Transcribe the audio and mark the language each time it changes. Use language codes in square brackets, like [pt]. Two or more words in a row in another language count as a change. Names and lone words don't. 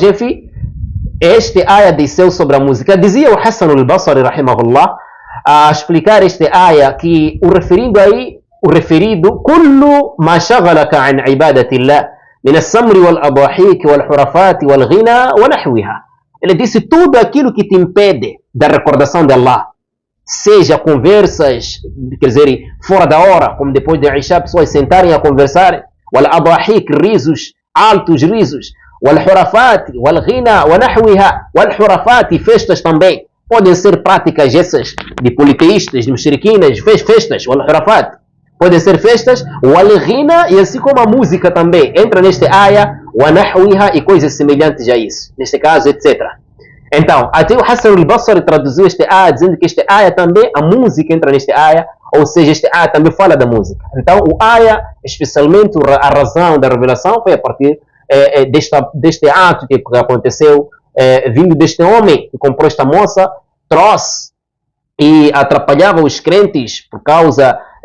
[pt] Enfim, este ayah desceu sobre a música. Dizia o Hassan al-Basri, rahimahullah, a explicar este ayah, que o referido [ar] كل ما شغلك عن عبادة الله من السمر والأضاحيك والحرفات والغنى ونحوها. [pt] Ele disse tudo aquilo que te impede da recordação de Allah, seja conversas, quer dizer, fora da hora, como depois de Isha, pessoas sentarem a conversar, والأضاحيك, risos, altos risos, [ar] والحرفات والغنى ونحوها, والحرفات, [pt] festas também, podem ser práticas essas de politeístas, de mushriquinas, festas, والحرفات, podem ser festas, والغنى, e assim como a música também entra neste ayah, ونحوها, e coisas semelhantes a isso, neste caso, etc. Então, até o Hassan al-Basri traduziu este ayah dizendo que este ayah também, a música entra neste ayah, ou seja, este ayah também fala da música. Então, o ayah, especialmente a razão da revelação, foi a partir deste ato que aconteceu, vindo deste homem que comprou esta moça, trouxe e atrapalhava os crentes por causa